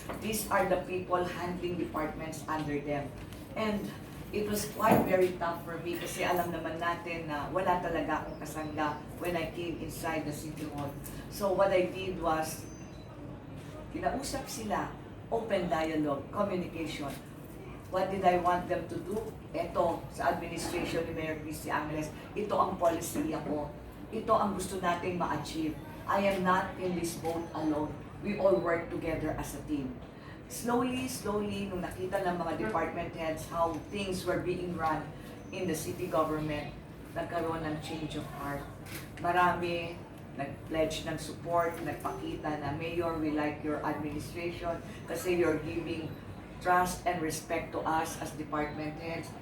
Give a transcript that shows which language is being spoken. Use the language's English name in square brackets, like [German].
[English] These are the people handling departments under them. And it was quite very tough for me [Filipino] kasi alam naman natin na wala talaga akong kasangga [English] when I came inside the City Hall. So what I did was, [Filipino] kinausap sila, [English] open dialogue, communication. What did I want them to do? [Filipino] Ito, sa administration ni Mayor Christy Angeles, ito ang policy ako. Ito ang gusto nating ma-achieve. [English] I am not in this boat alone. We all work together as a team. Slowly, [Filipino] nung nakita ng mga [English] department heads how things were being run in the city government, [Filipino] nagkaroon ng [English] change of heart. [Filipino] Marami nag-pledge ng support, nagpakita na, [English] Mayor, we like your administration kasi you're giving trust and respect to us as department heads.